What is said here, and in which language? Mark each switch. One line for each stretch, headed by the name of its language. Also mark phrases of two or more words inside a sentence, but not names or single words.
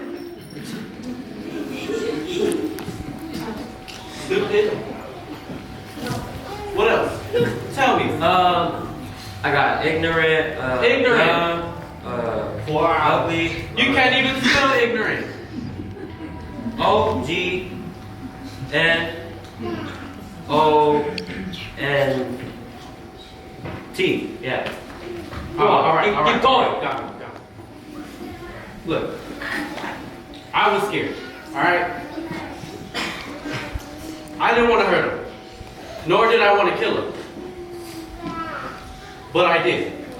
English: Stupid? What else? Tell me. I got ignorant. Ignorant. Wow. Ugly. You can't even spell ignorant. O-G-N-O-N-T. Yeah. All right. Keep going. Got it. Look, I was scared. All right. I didn't want to hurt him, nor did I want to kill him, but I did.